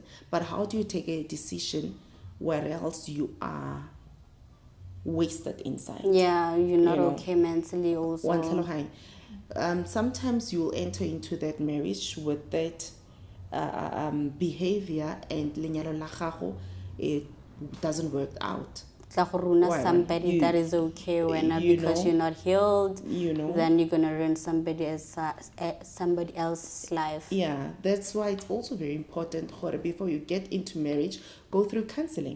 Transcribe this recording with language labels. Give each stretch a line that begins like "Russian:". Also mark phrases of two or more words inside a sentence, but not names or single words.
English: But how do you take a decision where else you are wasted inside? Yeah, you're not okay mentally also. Sometimes you'll enter into that marriage with that behavior, and
Tswana: lenyalo la gago,
English: it doesn't work out. Somebody that is okay when because you're not healed, you know, then you're gonna ruin somebody else's life. Yeah, that's why it's also very important, before you get into marriage, go through counseling.